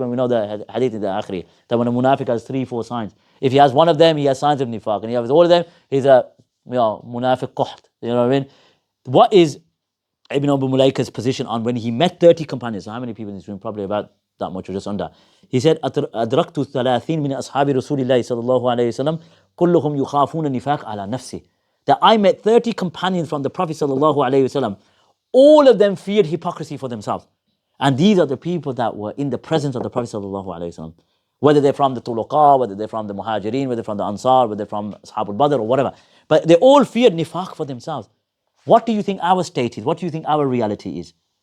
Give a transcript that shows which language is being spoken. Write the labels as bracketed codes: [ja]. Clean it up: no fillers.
[en] And we know the hadith in the akhiri, that when a munafiq has 3-4 signs. If he has one of them, he has signs of nifaq. And he has all of them, he's a munafiq quht. You know what I mean? What is Ibn Abu Mulaika's position on when he met 30 companions? So how many people in this room? Probably about that much or just under. [ar] He said, أدركت 30 من أصحاب رسول الله صلى الله عليه وسلم كلهم يخافون النفاق على نفسه. [en] That I met 30 companions from the Prophet [ar] صلى الله عليه وسلم. [en] All of them feared hypocrisy for themselves. And these are the people that were in the presence of the Prophet [ar] صلى الله عليه وسلم. [en] Whether they're from the Tuluqa, whether they're from the Muhajirin, whether they're from the Ansar, whether they're from Ashabul Badr or whatever. But they all feared nifaq for themselves. What do you think our state is? What do you think our reality is?